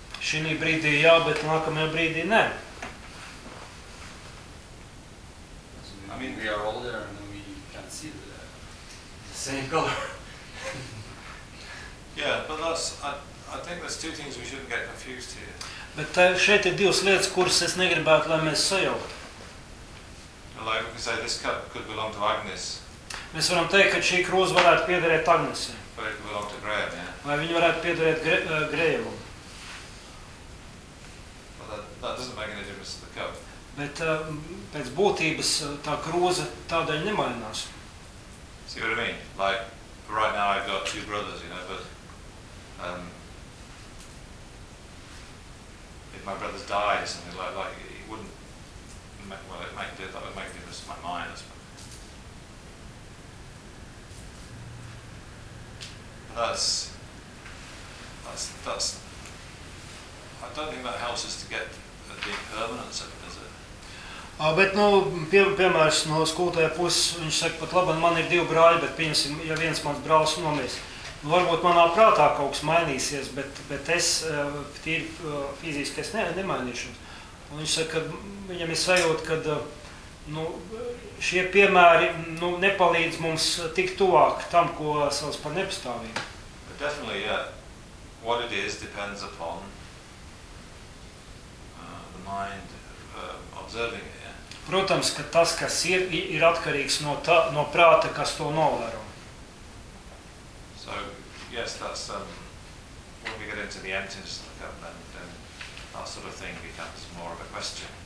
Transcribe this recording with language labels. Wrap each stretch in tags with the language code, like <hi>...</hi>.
<lv>Šī brīdī jā, bet nākamajā brīdī nē.</lv> <en>I mean, we are older and we can see the same color. Yeah, but that's, I think there's two things we shouldn't get confused here.</en> <lv>Bet šeit ir divas lietas, kuras es negribētu, lai mēs sajauktu.</lv> <en>Like we can say, this cup could belong to Agnes.</en> <lv>Mēs varam teikt, ka šī krūze varētu piederēt Agnesi.</lv> <en>But it could belong to Graham, yeah?</en> <lv>Vai viņa varētu piederēt Graham.</lv> <en>That doesn't make any difference to the cup.</en> <lv>Bet pēc būtības tā krūze tādēļ nemainās.</lv> <en>See what I mean? Like, right now I've got two brothers, you know, but if my brothers died or something like it wouldn't make, well, it might do that, would make a difference to my mind. That's I don't think that helps us to get the impermanence of it, does it?</en> <lv>Bet, nu, piemērs no skolotāja puses, viņš saka, pat labi, man ir divi brāļi, bet pieņemsim, ja viens mans brālis nomirs. Nu, varbūt manā prātā kaut kas mainīsies, bet es tīri fiziski es nemainīšos. Un viņš saka, ka viņam ir sajūta, ka nu, šie piemēri nu, nepalīdz mums tik tuvāk tam, ko sauc par nepastāvību.</lv> <en>But definitely, yeah, what it is depends upon the mind. Observing it, yeah.</en> <lv>Protams, ka tas, kas ir atkarīgs no, tā, no prāta, kas to novēro.</lv> <en>So, yes, that's, when we get into the emptiness of the cup, then that sort of thing becomes more of a question.</en>